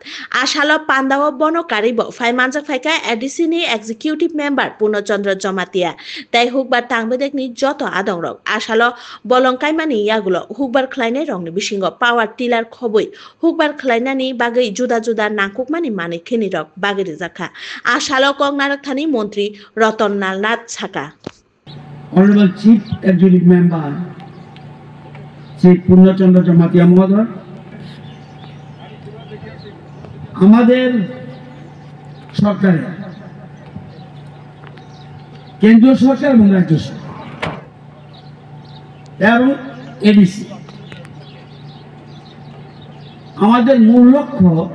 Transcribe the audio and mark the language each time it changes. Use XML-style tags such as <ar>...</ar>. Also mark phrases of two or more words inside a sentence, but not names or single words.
<trp>Asalo pandawo bono karibo faimanjak faika ADC ni</trp> <en>executive member</en> <trp>Purnochandra Jamatia tai hukba tangmadekni joto adongrok asalo bolongkaimani yagulo hukbar khlainai rongni bisingo</trp> <en>power tiller</en> <trp>khoboi hukbar khlainani bagai juda juda nangkukmani mani khinirok bagiri jakha asalo kongnarak thani mantri Ratanlal Nath Saka.</trp> <en>Honorable Chief Executive Member Chief</en> <bn>Purnochandra Jamatia Mohoday আমাদের সরকারে কেন্দ্রীয় সরকার এবং রাজ্য সরকার এবং এডিসি আমাদের মূল লক্ষ্য</bn>